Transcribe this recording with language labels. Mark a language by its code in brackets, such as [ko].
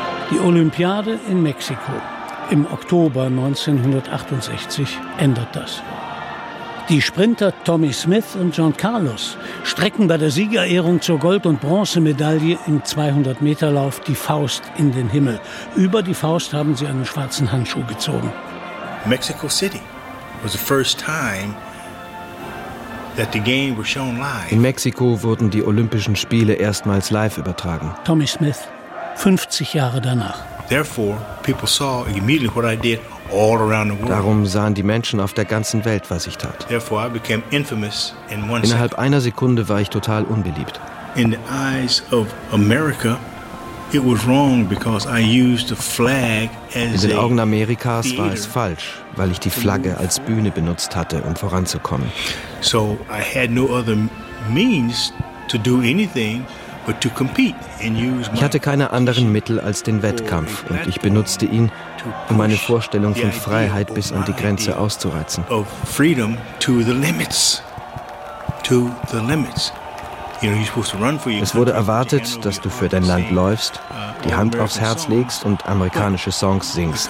[de] Die Olympiade in Mexiko im Oktober 1968 ändert das. Die Sprinter Tommy Smith und John Carlos strecken bei der Siegerehrung zur Gold- und Bronzemedaille im 200-Meter-Lauf die Faust in den Himmel. Über die Faust haben sie einen schwarzen Handschuh gezogen. [en] Mexico City was the first time. [de] In Mexiko wurden die Olympischen Spiele erstmals live übertragen. Tommy Smith, 50 Jahre danach. [en] Therefore, people saw immediately what I did all around the world. [de] Darum sahen die Menschen auf der ganzen Welt, was ich tat. [en] Therefore, I became infamous in one. [de] Innerhalb einer Sekunde war ich total unbeliebt. [en] In the eyes of America, it was wrong because I used the flag as. [de] In den Augen Amerikas war es falsch, weil ich die Flagge als Bühne benutzt hatte, um voranzukommen. [en] So I had no other means to do anything. [de] Ich hatte keine anderen Mittel als den Wettkampf und ich benutzte ihn, um meine Vorstellung von Freiheit bis an die Grenze auszureizen. Es wurde erwartet, dass du für dein Land läufst, die Hand aufs Herz legst und amerikanische Songs singst.